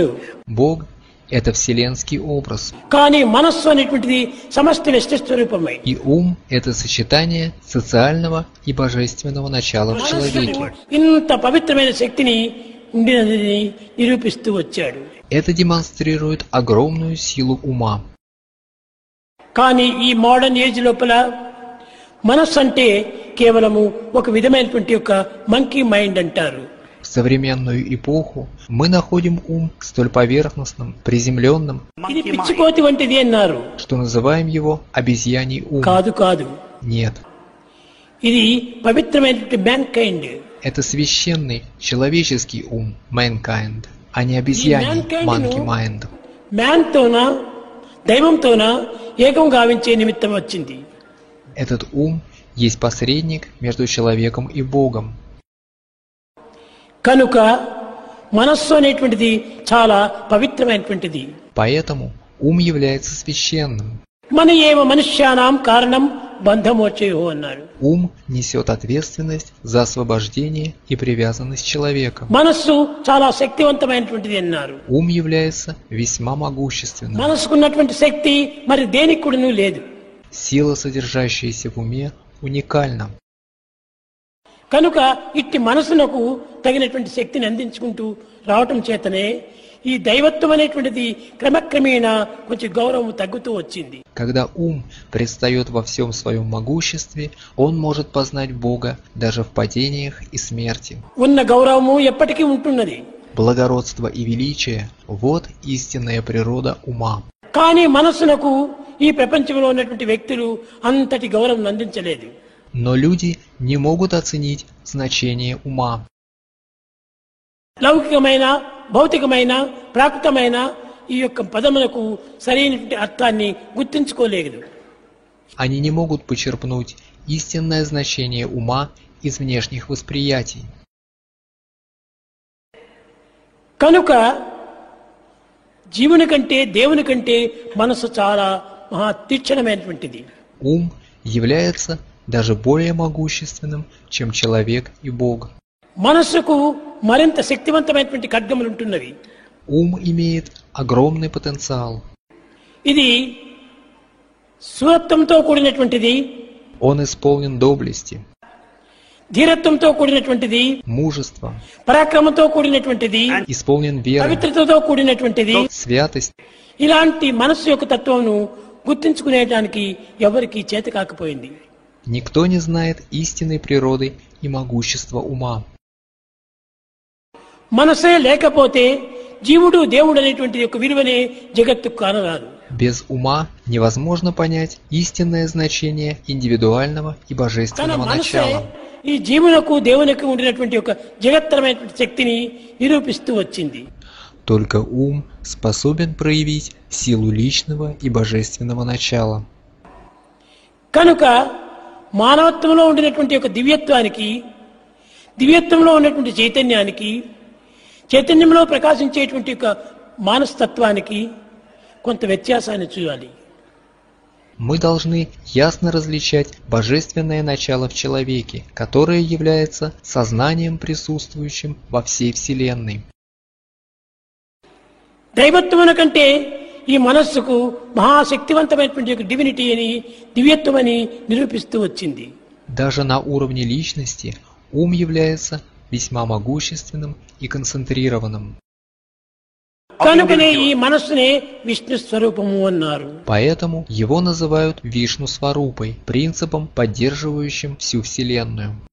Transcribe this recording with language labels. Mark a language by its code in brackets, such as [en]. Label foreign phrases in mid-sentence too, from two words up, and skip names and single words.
[ru] Бог – это вселенский образ. [te] కానీ మనస్సు అనేటువంటిది సమష్టి వ్యష్టి స్వరూపమై [ru] И ум – это сочетание социального и божественного начала в человеке. [te] ఇంత పవిత్రమైన శక్తిని ఉండినదని నిరూపిస్తూ వచ్చాడు. [ru] Это демонстрирует огромную силу ума. [te] కానీ ఈ [en] modern age [te] లోపల మనస్సు అంటే కేవలము ఒక విధమైనటువంటి యొక్క [en] monkey mind [te] అంటారు. [ru] В современную эпоху мы находим ум столь поверхностным, приземленным, [te] ఇది [en] Monkey mind. [te] పిచ్చికోతి వంటిది అన్నారు. [ru] что называем его обезьяний ум. [te] కాదు కాదు, [ru] Нет, [te] ఇది పవిత్రమైనటువంటి మ్యాన్ కైండ్. [ru] это священный человеческий ум, mankind, а не обезьяний, [en] monkey mind. [te] మ్యాన్ తోన దైవంతోన ఏకం గావించే నిమిత్తం వచ్చింది. [ru] Этот ум есть посредник между человеком и Богом. [te] కనుక మనస్సు అనేటువంటిది చాలా పవిత్రమైనటువంటిది. [ru] Поэтому ум является священным. [sa] మన ఏవ మనుష్యానాం కారణం బంధమోచయో అన్నాడు. [ru] Ум несет ответственность за освобождение и привязанность человека. [te] మనస్సు చాలా శక్తివంతమైనటువంటిది అన్నారు. [ru] Ум является весьма могущественным. [te] మనసుకున్నటువంటి శక్తి మరి దేనికి కూడాను లేదు. [ru] Сила, содержащаяся в уме, уникальна. [te] కనుక ఇట్టి మనసునకు తగినటువంటి శక్తిని అందించుకుంటూ రావటం చేతనే ఈ దైవత్వం అనేటువంటిది క్రమక్రమేణా కొంచెం గౌరవం తగ్గుతూ వచ్చింది. [ru] Когда ум предстает во всем своем могуществе, он может познать Бога даже в падениях и смерти. [te] ఉన్న గౌరవము ఎప్పటికీ ఉంటున్నది. [ru] Благородство и величие – вот истинная природа ума. [te] కానీ మనస్సునకు ఈ ప్రపంచంలో ఉన్నటువంటి వ్యక్తులు అంతటి గౌరవం అందించలేదు. [ru] Но люди не могут оценить значение ума. [te] లౌకికమైన భౌతికమైన ప్రాకృతమైన ఈ యొక్క పదములకు సరైనటువంటి అర్థాన్ని గుర్తించుకోలేదు. [ru] Они не могут почерпнуть истинное значение ума из внешних восприятий. [te] కనుక జీవుని కంటే దేవుని కంటే మనసు చాలా మహా తీక్షణమైనటువంటిది. [ru] Ум является даже более могущественным, чем человек и Бог. [te] మనస్సుకు మరింత శక్తివంతమైనటువంటి ఖడ్గములు ఉంటున్నవి. [ru] Ум имеет огромный потенциал. [te] ఇది శూరత్వంతో కూడినటువంటిది, [ru] Он исполнен доблести, [te] ధీరత్వంతో కూడినటువంటిది, [ru] мужества, [te] పరాక్రమంతో కూడినటువంటిది, [ru] исполнен веры, [te] పవిత్రతతో కూడినటువంటిది. [ru] святость. [te] ఇలాంటి మనస్సు యొక్క తత్వమును గుర్తించుకునేటానికి ఎవరికీ చేత కాకపోయింది. [ru] Никто не знает истинной природы и могущества ума. [te] మనసే లేకపోతే జీవుడు దేవుడు అనేటువంటి యొక్క విలువనే జగత్తుకు కానరాదు. [ru] Без ఉма невозможно понять истинное значение индивидуального и [te] తన [ru] божественного [te] మనసే [ru] начала. [te] ఈ జీవునకు దేవునికి ఉండినటువంటి ఒక జగత్తరమైనటువంటి శక్తిని నిరూపిస్తూ వచ్చింది. [ru] Только ум способен проявить силу личного и божественного начала. [te] కనుక మానవత్వంలో ఉండినటువంటి ఒక దివ్యత్వానికి, దివ్యత్వంలో ఉన్నటువంటి చైతన్యానికి, చైతన్యంలో ప్రకాశించేటువంటి ఒక మానస్తత్వానికి కొంత వ్యత్యాసాన్ని చూడాలి. [ru] Мы должны ясно различать божественное начало в человеке, которое является сознанием, присутствующим во всей Вселенной. [te] దైవత్వమున కంటే ఈ మనస్సుకు మహాశక్తివంతమైనటువంటి ఒక డివినిటీ అని, దివ్యత్వం అని నిరూపిస్తూ వచ్చింది. [ru] Даже на уровне личности ум является весьма могущественным и концентрированным. [te] కనుకనే ఈ మనస్సునే విష్ణు స్వరూపము అన్నారు. [ru] Поэтому его называют Вишну Сварупой, принципом, поддерживающим всю Вселенную.